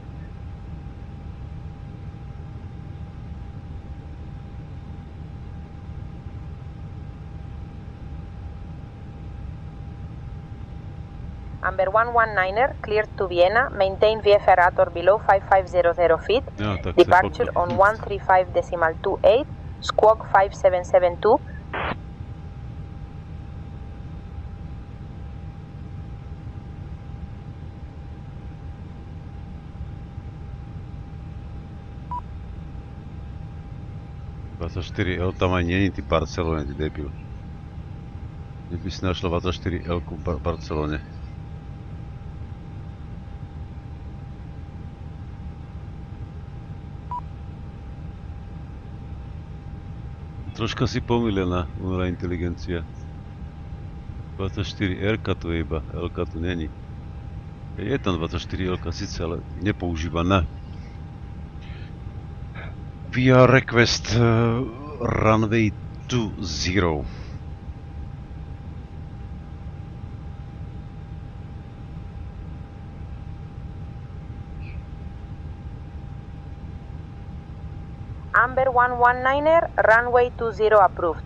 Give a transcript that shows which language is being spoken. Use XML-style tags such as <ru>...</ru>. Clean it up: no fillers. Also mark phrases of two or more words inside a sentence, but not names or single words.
<en>Amber 119er, clear to Vienna, maintain VFR at or below 5500 feet,</en> <cs>No, tak</cs> <en>departure on 135.28, squawk 5772.</en> <cs>L tam ani není ty Barcelony, ty debil. Kdyby si našel 24L v Barcelone.</cs> <sk>Troška si pomýlená, umelá inteligencia. 24R tu je iba, L tu není.</sk> <cs>Je tam 24L sice, ale nepoužívaná.</cs> <en>Via request runway 20. Amber 119er, runway 20 approved.</en>